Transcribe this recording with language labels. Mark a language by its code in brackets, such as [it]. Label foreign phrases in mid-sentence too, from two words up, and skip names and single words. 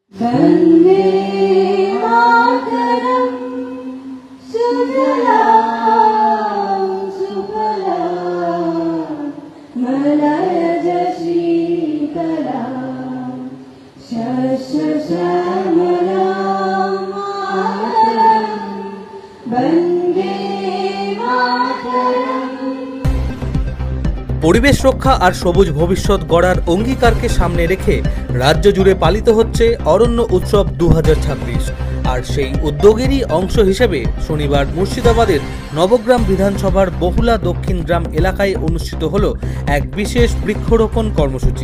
[sa] वन्दे मातरं सुजलां सुफलां मलयज शीतलां शस्यश्यामलां मातरं वन्दे मातरम्। [bn] পরিবেশ রক্ষা আর সবুজ ভবিষ্যৎ গড়ার অঙ্গীকারকে সামনে রেখে রাজ্য জুড়ে পালিত হচ্ছে অরণ্য উৎসব 2026। আর সেই উদ্যোগেরই অংশ হিসেবে শনিবার মুর্শিদাবাদের নবগ্রাম বিধানসভার বহুলা দক্ষিণ গ্রাম এলাকায় অনুষ্ঠিত হল এক বিশেষ বৃক্ষরোপণ কর্মসূচি।